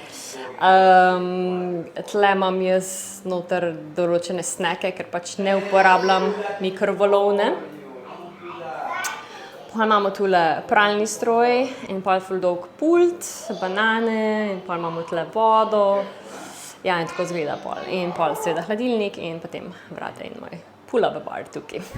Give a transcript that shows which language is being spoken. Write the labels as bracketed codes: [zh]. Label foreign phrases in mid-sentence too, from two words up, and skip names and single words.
[sl] Tle imam jaz noter določene sneke, ker pač ne uporabljam mikrovalovne. Pa imamo tule pralni stroj in pol ful dolg pult, banane in pol imamo tle vodo. Ja, in tako izgleda pol. In pol seveda hladilnik in potem vrata in moj [en] pull-up bar [sl] tukaj.